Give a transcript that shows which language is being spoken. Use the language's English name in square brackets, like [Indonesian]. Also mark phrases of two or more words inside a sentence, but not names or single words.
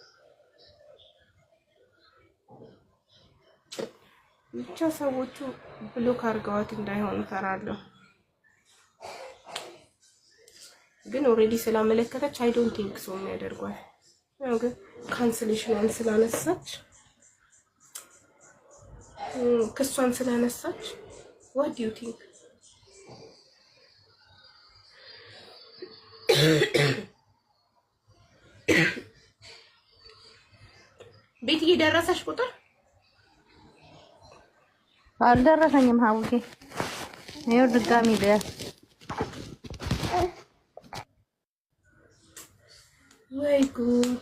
[Amharic] ብቻ ሰዎቹ ብሎክ አድርገዋት እንዳይሆን እፈራለሁ። ግን ኦልሬዲ ስላመለከተች [English] I don't think so [Amharic] የሚያደርጓል። ያው ግን ካንስሌሽን ስላነሳች ክሷን ስላነሳች [English] what do you think? [Amharic] ቤት እየደረሰሽ ቁጥር አልደረሰኝም። ሀውዬ ይኸው ድጋሚ ወይ ጉድ!